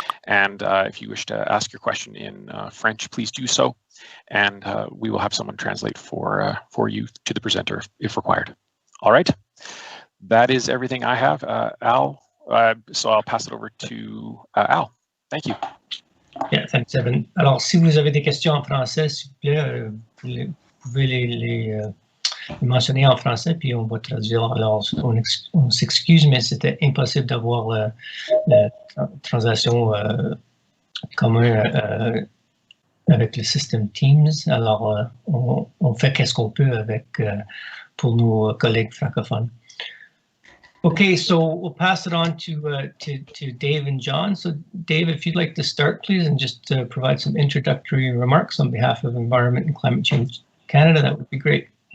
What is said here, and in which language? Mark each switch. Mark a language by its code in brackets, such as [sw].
[en] And if you wish to ask your question in French, please do so, and we will have someone translate for you to the presenter if required. All right, that is everything I have. Al, so I'll pass it over to Al. Thank you. Yeah, thanks, Evan. [fr] Alors, si vous avez des questions en français, s'il vous plaît, vous pouvez les mentionner en français, puis on va traduire. Alors, on s'excuse, mais c'était impossible d'avoir la translation commune avec le système Teams. Alors, on fait qu'est-ce qu'on peut avec pour nos collègues francophones. [en] Okay, so we'll pass it on to Dave and John. So Dave, if you'd like to start, please, and just provide some introductory remarks on behalf of Environment and Climate Change Canada, that would be great.